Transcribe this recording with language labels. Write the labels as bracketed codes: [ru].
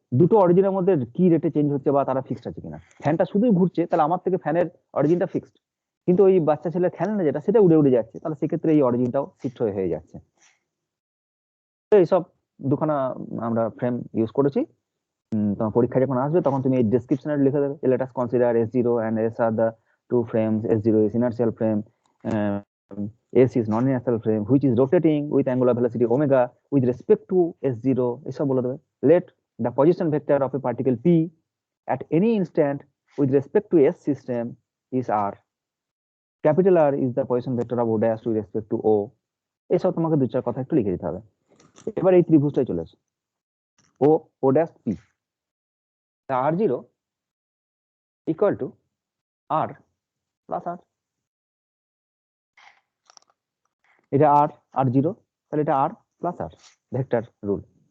[bn] দুটো অরিজিনের মধ্যে কি রেটে চেঞ্জ হচ্ছে, বা তারা ফিক্সড আছে কিনা। ফ্যানটা শুধুই ঘুরছে, তাহলে আমার থেকে ফ্যানের অরিজিনটা ফিক্সড, কিন্তু ওই বাচ্চা ছেলে খেলনা যেটা, সেটা উড়ে উড়ে যাচ্ছে, তাহলে সেক্ষেত্রে এই অরিজিনটাও শিফট হয়ে যাচ্ছে। তো এইসব দুখানা আমরা ফ্রেম ইউজ করেছি। তোমার পরীক্ষা যখন আসবে তখন তুমি এই ডেসক্রিপশনে লিখে দেবে, [en] Let us consider S0 and S are the two frames. S0 is inertial frame, S is non-inertial frame which is rotating with angular velocity omega with respect to S0, এসব বলে দেবে। Let the position vector of a particle P at any instant with respect to S system is R. Capital R is the position vector of O dash with respect to O. [bn] এসব তোমাকে দু চার কথা একটু লিখে দিতে হবে। এবার এই ত্রিভুজটাই চলে আসে, O dash P, R0 equal to R plus R, এটা আর জিরো, তাহলে এটা আর প্লাস আর, ভেক্টর রুল।